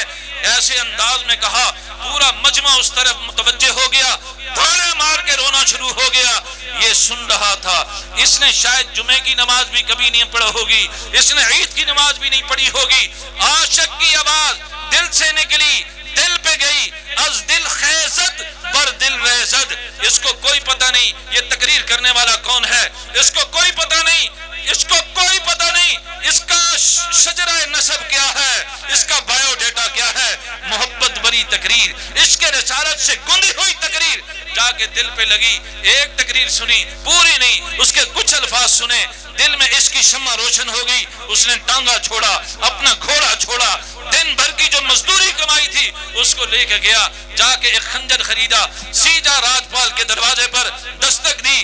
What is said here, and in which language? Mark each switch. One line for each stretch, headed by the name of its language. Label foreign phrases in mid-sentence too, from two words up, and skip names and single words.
Urdu: ایسے انداز میں کہا، پورا مجمع اس طرف متوجہ ہو گیا، دھارے مار کے رونا شروع ہو گیا۔ یہ سن رہا تھا، اس نے شاید جمعے کی نماز بھی کبھی نہیں پڑھا ہوگی، اس نے عید کی نماز بھی نہیں پڑھی ہوگی، عاشق کی آواز دل سے نکلی، دل پہ گئی،
Persian: از دل خیزت بر دل ریزد۔
Urdu: اس کو کوئی پتہ نہیں یہ تقریر کرنے والا کون ہے، اس کو کوئی پتہ نہیں، اس کو کوئی پتہ نہیں اس کا شجرہ نسب کیا ہے، اس کا
English: bio data
Urdu: کیا ہے۔ محبت بری تقریر، عشق رسالت سے گندی ہوئی تقریر جا کے دل پہ لگی، ایک تقریر سنی پوری نہیں، اس کے کچھ الفاظ سنے، دل میں عشق کی شمع روشن ہو گئی، اس نے ٹانگا چھوڑا، اپنا گھوڑا چھوڑا، دن بھر کی جو مزدوری کمائی تھی اس کو لے کے گیا، جا کے ایک خنجر خریدا، سیدھا راجپال کے دروازے پر دستک دی۔